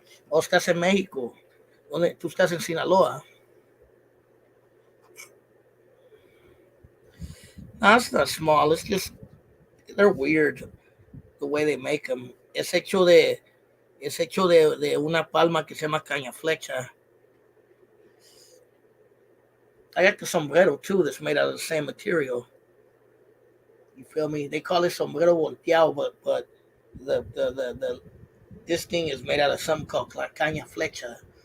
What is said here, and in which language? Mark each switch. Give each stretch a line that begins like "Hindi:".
Spanish: O estás en México. ¿Dónde? Tú estás en Sinaloa.
English: No, it's not small. It's just they're weird the way they make them.
Spanish: Es hecho de una palma que se llama caña flecha.
English: I got the sombrero too that's made out of the same material. You feel me? They call it sombrero volteado, but the this thing is made out of something called caña flecha.